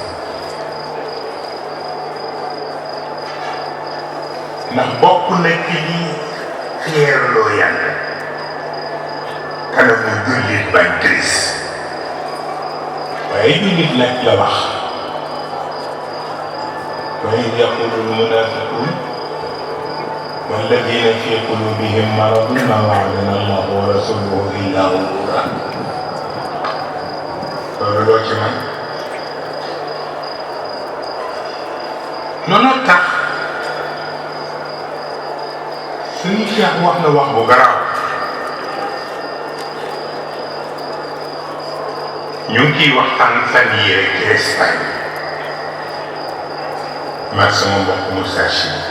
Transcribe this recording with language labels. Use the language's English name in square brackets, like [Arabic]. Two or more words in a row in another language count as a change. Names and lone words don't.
[Wolof] ndax bokk na ci li fier loo yàlla kanamu jullit bañ triste waaye jullit nag la wax waaye [Arabic] يقول المنافقون والذين في قلوبهم مرض ما وعدنا الله ورسوله إلا غرورا. [Wolof] loolu ci man noonu tax suñu Cheikh wax na wax bu garaaw ñu ngi ciy waxtaan fan yii rek ci Espagne mag sama mbokk Moussa Chi